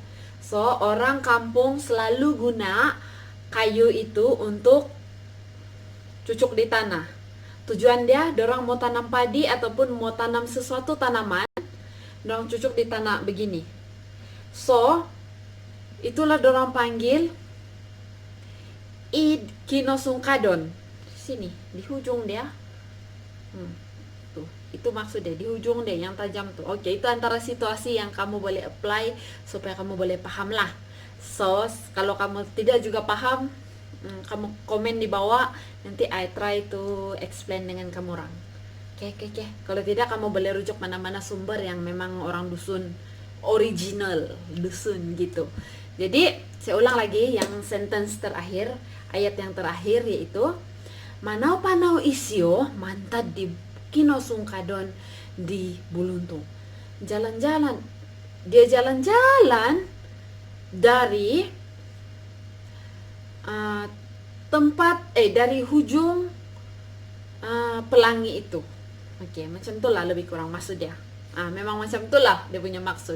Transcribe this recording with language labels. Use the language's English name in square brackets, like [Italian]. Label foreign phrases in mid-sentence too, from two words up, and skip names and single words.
[Malay] So orang kampung selalu guna kayu itu untuk cucuk di tanah. Tujuan dia, dorang mau tanam padi ataupun mau tanam sesuatu tanaman, dorang cucuk di tanah begini. So itulah dorang panggil [Central Dusun] id kinosungkadon. [Malay] Sini di hujung dia. Tuh, itu maksudnya di ujung deh yang tajam tuh. Oke, itu antara situasi yang kamu boleh apply supaya kamu boleh paham lah. So, kalau kamu tidak juga paham, kamu komen di bawah, nanti [English] I try to explain [Malay] dengan kamu orang. Oke. Kalau tidak kamu boleh rujuk mana-mana sumber yang memang orang dusun original dusun gitu. Jadi, saya ulang lagi yang sentence terakhir, ayat yang terakhir yaitu [Central Dusun] manau-panau isio mantad di kinosungkadon di buluntung. [Malay] Jalan-jalan, dia jalan-jalan dari dari hujung pelangi itu. Oke, macam itulah lebih kurang maksud dia. Memang macam itulah dia punya maksud.